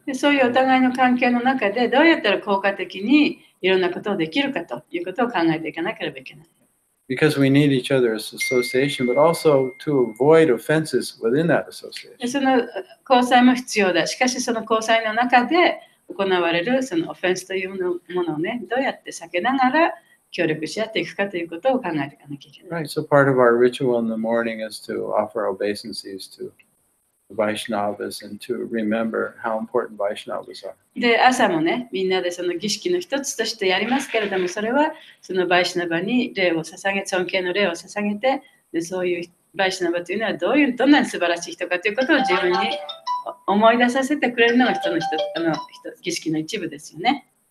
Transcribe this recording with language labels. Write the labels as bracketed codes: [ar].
[ja] で、そういうお互いの関係の中でどうやったら効果的にいろんなことをできるかということを考えていかなければいけない。 [en] Because we need each other's association, but also to avoid offenses within that association. [ja] で、その交際も必要だ。しかしその交際の中で行われるそのオフェンスというものをね、どうやって避けながら協力し合っていくかということを考えていかなきゃいけない。 [en] Right. So part of our ritual in the morning is to offer obeisances to the Vaishnavas and to remember how important Vaishnavas are. [ja] で、朝もね、みんなでその儀式の一つとしてやりますけれども、それはそのバイシナバに礼を捧げ、尊敬の礼を捧げて、でそういうバイシナバというのはどんなに素晴らしい人かということを自分に思い出させてくれるのが儀式の一部ですよね。